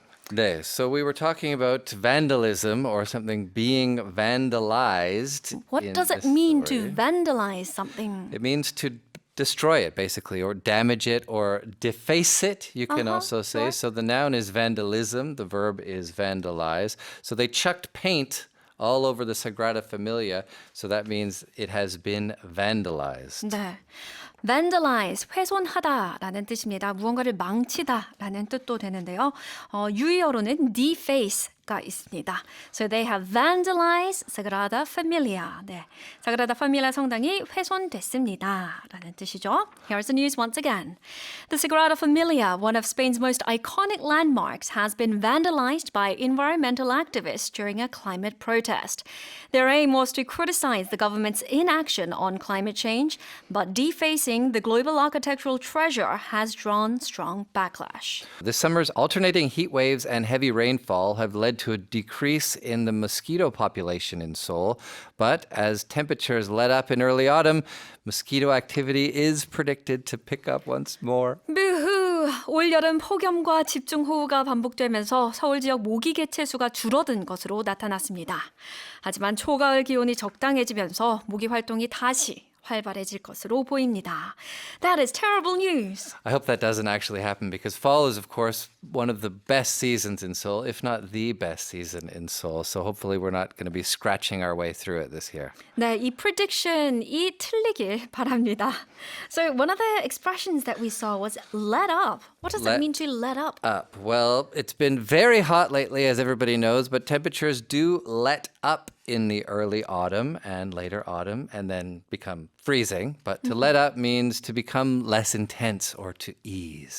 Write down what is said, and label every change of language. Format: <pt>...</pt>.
<en>네, so we were talking about vandalism or something being vandalized. What in does it this mean to vandalize something? It means to destroy it, basically, or damage it, or deface it, you can also say. sure. So the noun is vandalism, the verb is vandalize. So they chucked paint all over the Sagrada Familia, so that means it has been vandalized.</en> <ko>네. vandalize, 훼손하다라는 뜻입니다. 무언가를 망치다라는 뜻도 되는데요. 유의어로는 deface, 가 있습니다.</ko> <en>So they have vandalized Sagrada Familia.</en> <ko>네, 사그라다 파밀리아 성당이 훼손됐습니다. 라는 뜻이죠.</ko> <en>Here's the news once again. The Sagrada Familia, one of Spain's most iconic landmarks, has been vandalized by environmental activists during a climate protest. Their aim was to criticize the government's inaction on climate change, but defacing the global architectural treasure has drawn strong backlash. This summer's alternating heat waves and heavy rainfall have led to a decrease in the mosquito population in Seoul. But as temperatures let up in early autumn, mosquito activity is predicted to pick up once more. 부후!</en> <ko>올여름 폭염과 집중호우가 반복되면서 서울 지역 모기 개체 수가 줄어든 것으로 나타났습니다. 하지만 초가을 기온이 적당해지면서 모기 활동이 다시 활발해질 것으로 보입니다.</ko> <en>That is terrible news. I hope that doesn't actually happen because fall is, of course, one of the best seasons in Seoul, if not the best season in Seoul. So hopefully we're not going to be scratching our way through it this year.</en> <ko>네, 이 prediction이 틀리길 바랍니다.</ko> <en>So one of the expressions that we saw was let up. What does it Let mean to let up? Up. Well, it's been very hot lately, as everybody knows, but temperatures do let up in the early autumn and later autumn and then become freezing. But to let up means to become less intense or to ease.</en>